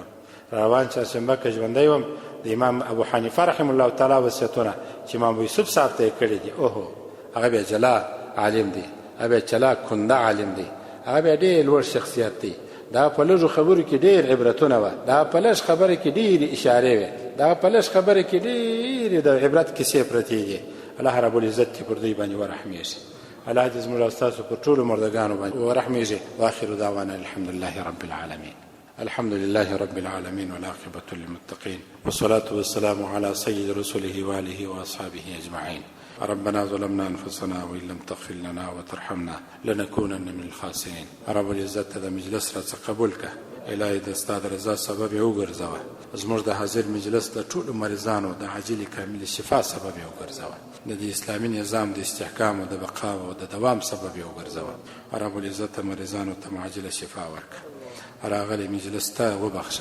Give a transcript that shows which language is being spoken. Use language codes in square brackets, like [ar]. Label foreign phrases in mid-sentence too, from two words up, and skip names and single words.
[ps] روان چهارشنبه که ژوندی وم، د امام ابو حنیفه [ar] رحم الله تعالی [ps] وصیتونه چې امام ابو یوسف صاحب ته یې کړي دي، اوهو هغه بیا جلا عالم دی، هغه بیا چلا کنده عالم دی، هغه بیا ډېر لوړ شخصیت دی. دا په لږو خبرو کې ډېر عبرتونه وه، دا په لږ خبره کې ډېرې اشارې وې، دا په لږ خبره کې ډېرې د عبرت کیسې پرتې دي. [ar] الله رب العزت [ps] دې پر دوی باندې ورحمېږي. الله دې زموږ او ستاسو پر ټولو مردګانو باندې ورحمېږي. [ar] واخر دعوانا الحمد لله رب العالمین. الحمد لله رب العالمين والعاقبة للمتقين والصلاة والسلام على سيد رسله وآله وأصحابه أجمعين. ربنا ظلمنا أنفسنا وإن لم تغفر لنا وترحمنا لنكونن من الخاسرين. رب العزت [ps] د مجلس را قبول که، الهی د ستا د رضا سبب یې وګرځوه. زموږ د حاضر مجلس د ټولو مریضانو د عاجل کامل شفا سبب یې وګرځوه. د دې اسلامي نظام د استحکام او د بقا او د دوام سبب یې وګرځوه. [ar] رب العزت [ps] مریضانو ته عاجل شفا ورکړه. راغلی مجلس ته وبخښه.